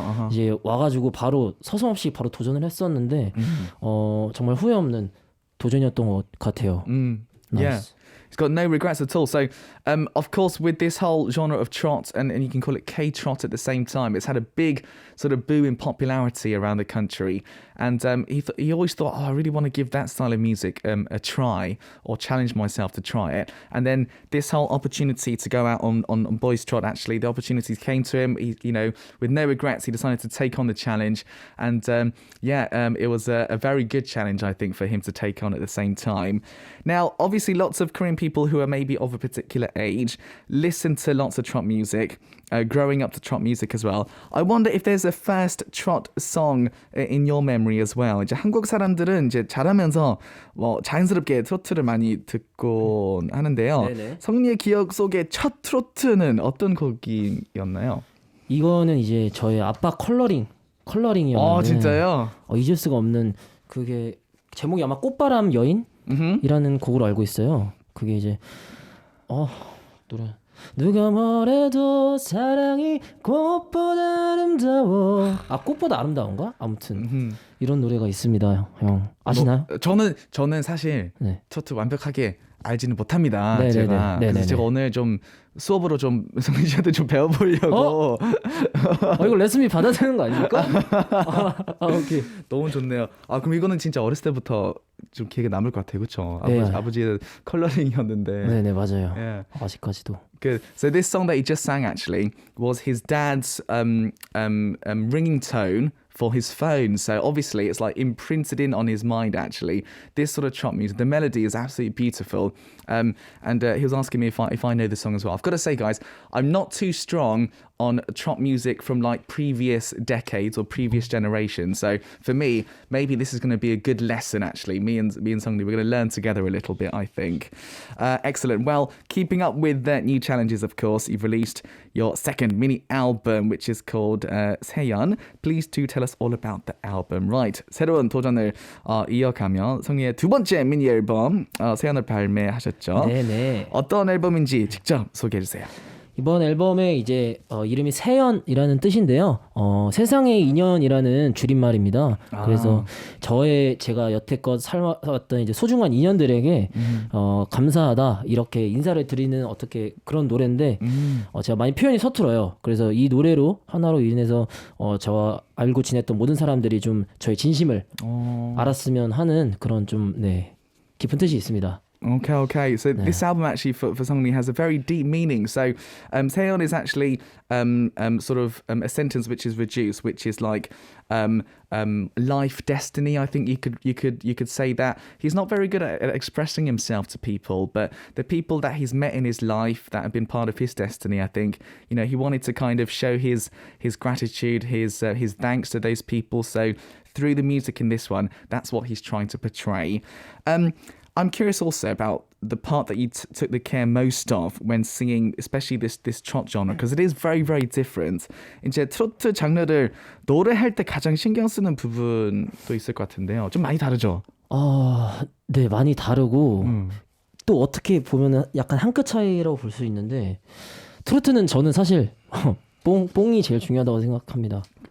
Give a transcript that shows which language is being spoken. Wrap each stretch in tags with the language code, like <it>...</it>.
<ko>이제 와가지고 바로 서슴없이 바로 도전을 했었는데 정말 후회 없는 도전이었던 것 같아요.</ko> <en>Yeah. Nice. He's got no regrets at all. So, of course, with this whole genre of trot, and you can call it K-trot at the same time, it's had a big sort of boom in popularity around the country. And he always thought, I really want to give that style of music a try, or challenge myself to try it. And then this whole opportunity to go out on Boys Trot, actually, the opportunities came to him. He, with no regrets, he decided to take on the challenge. And it was a very good challenge, I think, for him to take on at the same time. Now, obviously, lots of Korean people who are maybe of a particular age listen to lots of trot music, growing up to trot music as well. I wonder if there's a first trot song in your memory as well.</en> <ko>이제 한국 사람들은 이제 자라면서 뭐 자연스럽게 트로트를 많이 듣곤 하는데요. 네네. 성리의 기억 속에 첫 트로트는 어떤 곡이었나요? 이거는 이제 저의 아빠 컬러링이었는데. 진짜요? 잊을 수가 없는, 그게 제목이 아마 꽃바람 여인이라는 곡으로 알고 있어요. 그게 이제 노래, 누가 뭐래도 사랑이 꽃보다 아름다워. 꽃보다 아름다운가? 아무튼 이런 노래가 있습니다. 형 아시나요? 저는 사실 네. 트로트 완벽하게 알지는 못합니다. 네네네. 제가 그래서 네네네. 제가 오늘 좀 수업으로 좀 성민 씨한테 좀 배워보려고. 이거 레슨비 받아야 되는 거 아닙니까? 오케이. 너무 좋네요. 그럼 이거는 진짜 어렸을 때부터 좀 기억에 남을 것 같아요, 그렇죠? 네. 아버지의 컬러링이었는데. 네네, 맞아요.</ko> <en>Yeah.</en> <ko>아직까지도.</ko> <en>Good. So this song that he just sang actually was his dad's ringing tone for his phone. So obviously it's like imprinted in on his mind actually. This sort of trot music, the melody is absolutely beautiful. And he was asking me if I know the song as well. I've got to say, guys, I'm not too strong on trot music from like previous decades or previous generations. So for me, maybe this is going to be a good lesson actually. Me and Seongri, we're going to learn together a little bit, I think. Excellent. Well, keeping up with the new challenges, of course, you've released your second mini album, which is called 세연. Please do tell us all about the album. Right.</en> <ko>새로운 도전을 이어가며 성리의 두 번째 미니 앨범 세연을 발매하셨죠. 네네. 어떤 앨범인지 직접 소개해 주세요. 이번 앨범의 이제 이름이 세연이라는 뜻인데요. 세상의 인연이라는 줄임말입니다. 그래서 제가 여태껏 살아왔던 이제 소중한 인연들에게 감사하다 이렇게 인사를 드리는 어떻게 그런 노래인데 제가 많이 표현이 서툴어요. 그래서 이 노래로 하나로 인해서 저와 알고 지냈던 모든 사람들이 좀 저의 진심을 알았으면 하는 그런 좀 깊은 뜻이 있습니다.</ko> <en>Okay. So this album actually for Seongri has a very deep meaning. So 세연 is actually sort of a sentence which is reduced, which is like life destiny. I think you could say that. He's not very good at expressing himself to people, but the people that he's met in his life that have been part of his destiny, I think, he wanted to kind of show his gratitude, his thanks to those people. So through the music in this one, that's what he's trying to portray. I'm curious also about the part that you took the care most of when singing, especially this trot genre, because it is very, very different.</en> <ko>이제 트로트 장르를 노래할 때 가장 신경 쓰는 부분도 있을 것 같은데요. 좀 많이 다르죠? 네, 많이 다르고 또 어떻게 보면은 약간 한 끗 차이라고 볼 수 있는데 트로트는 저는 사실 뽕이 제일 중요하다고 생각합니다.</ko>